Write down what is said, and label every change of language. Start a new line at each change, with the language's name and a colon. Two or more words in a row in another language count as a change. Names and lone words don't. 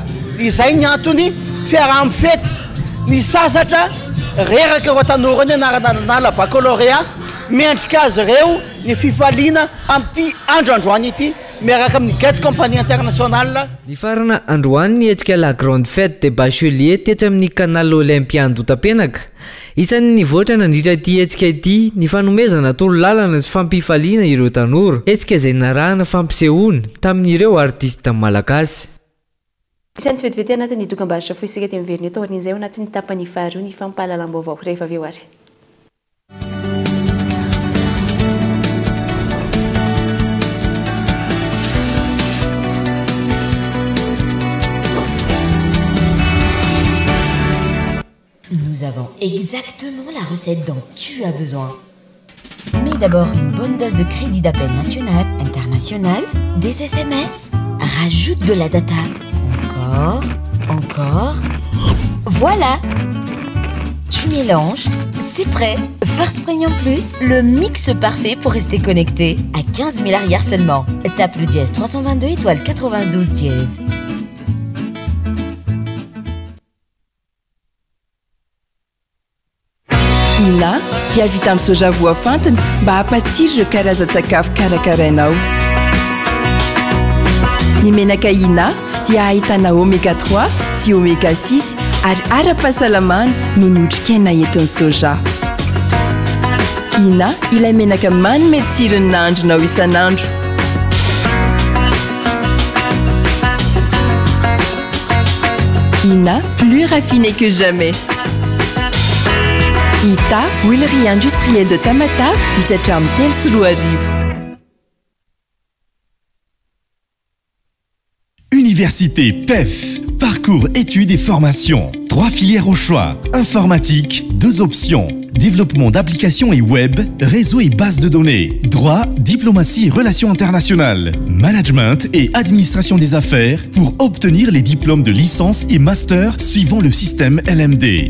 Malagasy: Izay ny antony fiaraha-mifety ny sasatra reraka ireo tanora ny anarana baccalauréat miendrika azy ireo ny fifaliana amin'ity andro androany ity miaraka amin'ny Get Compagnie Internationale. Ny farana androany ny hetsika
French: la grande fête de bachelier
Malagasy: tetsy amin'ny canal Olympian Dotapenaka. Isan'ny nivoatra nandritra ity hetsika ity ny fanomezana tolo lalana sy fampifaliana ireo tanora hetsika izay narahana fampisehoana tamin'ireo artista malagasy. Isan'ny vetivety anatin'ny dokam-barotra foisika ty miverina eto arin'izay ao anatin'ny tapany faharoa ny fampahalalam-baovao rehefa avy eo ary.
French: Nous avons exactement la recette dont tu as besoin. Mais d'abord une bonne dose de crédit d'appel national, international, des SMS. Rajoute de la data. Encore. Voilà. Tu mélanges, c'est prêt. First Premium Plus, le mix parfait pour rester connecté. À 15 000 arrières seulement. Tape le dièse 322 étoile 92 dièse.
Malagasy: Ina dia vita amin'ny soja voafantiny mba hampatsiro karazan-tsakafo karakarainao. Ny menaka Ina dia ahitana oméga 3 sy oméga 6 ary ara-pahasalamana no notrikaina entin'ny soja. Ina ilay menaka manome tsirony nandronao isanandro.
French: Ina plus raffiné que jamais. Ita, huilerie industrielle de Tamata,
Malagasy: misatra amin'ny telo sy roa arivo.
French: Université PEF, parcours études et formations. 3 filières au choix, informatique, 2 options. Développement d'applications et web, réseau et base de données, droit, diplomatie et relations internationales, management et administration des affaires pour obtenir les diplômes de licence et master suivant le système LMD.